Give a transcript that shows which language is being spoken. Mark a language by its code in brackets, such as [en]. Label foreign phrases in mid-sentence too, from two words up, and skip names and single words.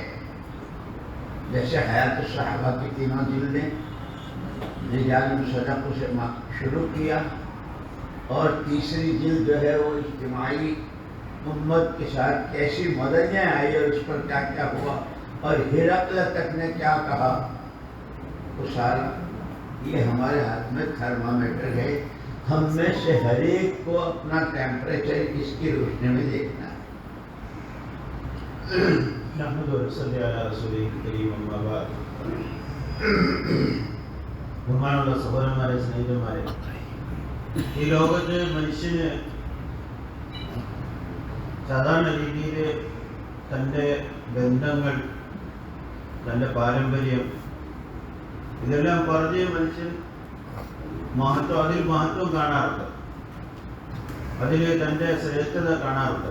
[ur] جیسے حیات الصحابہ کی تینوں جلدیں [ar] رجال صدق [ur] سے شروع کیا, اور تیسری جلد جو ہے وہ اجتماعی امت کے ساتھ کیسی مددیں آئی اور اس پر کیا کیا ہوا, اور ہرقل تک نے کیا کہا, وہ سارا یہ ہمارے ہاتھ میں تھرمامیٹر ہے. ہم میں سے ہر ایک کو اپنا ٹیمپریچر اس کی روشنی میں دیکھنا ہے. [ar] نحمد و نصلی علی رسول کریم اما بعد. [ml] ബഹുമാനമുള്ള സഹോദരന്മാരെ, സ്നേഹിതന്മാരെ, ഈ ലോകത്ത് മനുഷ്യന് സാധാരണ രീതിയിൽ തൻ്റെ ബന്ധങ്ങൾ, തൻ്റെ പാരമ്പര്യം, ഇതെല്ലാം പറഞ്ഞ് മനുഷ്യൻ അതിൽ മഹത്വം കാണാറുണ്ട്, അതിൽ തൻ്റെ ശ്രേഷ്ഠത കാണാറുണ്ട്.